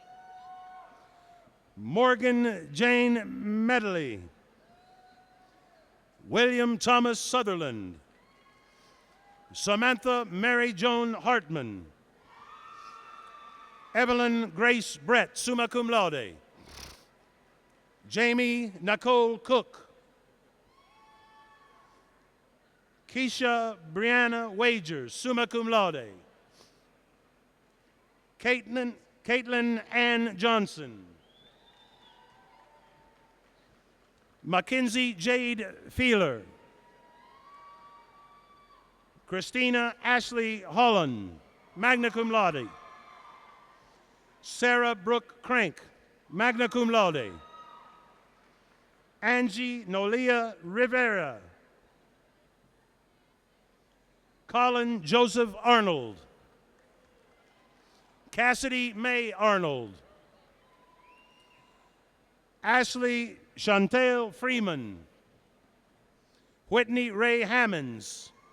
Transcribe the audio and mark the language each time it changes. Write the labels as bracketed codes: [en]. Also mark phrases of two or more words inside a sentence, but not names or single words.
[en] Morgan Jane Medley. William Thomas Sutherland. Samantha Mary Joan Hartman. Evelyn Grace Brett, [la] summa cum laude. [en] Jamie Nicole Cook. Keisha Brianna Wagers, [la] summa cum laude. [en] Caitlin Ann Johnson. Mackenzie Jade Feeler. Christina Ashley Holland, [la] magna cum laude. [en] Sarah Brooke Crank, [la] magna cum laude. [en] Angie Nolia Rivera. Colin Joseph Arnold. Cassidy May Arnold. Ashley Chantel Freeman. Whitney Ray Hammonds.